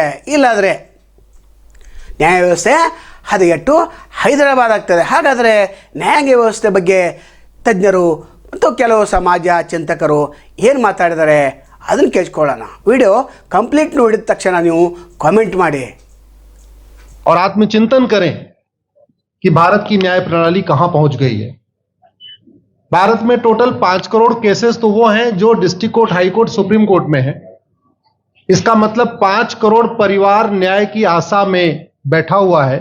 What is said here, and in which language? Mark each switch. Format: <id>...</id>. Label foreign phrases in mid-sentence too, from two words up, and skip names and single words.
<kn>ಇಲ್ಲಾದರೆ ನ್ಯಾಯ ವ್ಯವಸ್ಥೆ ಹದಗೆಟ್ಟು ಹೈದರಾಬಾದ್ ಆಗ್ತದೆ. ಹಾಗಾದರೆ ನ್ಯಾಯಾಂಗ ವ್ಯವಸ್ಥೆ ಬಗ್ಗೆ ತಜ್ಞರು ಮತ್ತು ಕೆಲವು ಸಮಾಜ ಚಿಂತಕರು ಏನು ಮಾತಾಡಿದ್ದಾರೆ ಅದನ್ನು ಕೇಳಿಸ್ಕೊಳ್ಳೋಣ.</kn> <en>video complete</en> <kn>ನೋಡಿದ ತಕ್ಷಣ ನೀವು ಕಾಮೆಂಟ್ ಮಾಡಿ</kn> <hi>और आत्मचिंतन करें कि भारत की न्याय प्रणाली कहां पहुंच गई है। भारत में टोटल 5 करोड़ केसेस तो वो हैं जो</hi> <en>district court, high court, supreme court</en> <hi>में है। इसका मतलब 5 करोड़ परिवार न्याय की आशा में बैठा हुआ है।</hi>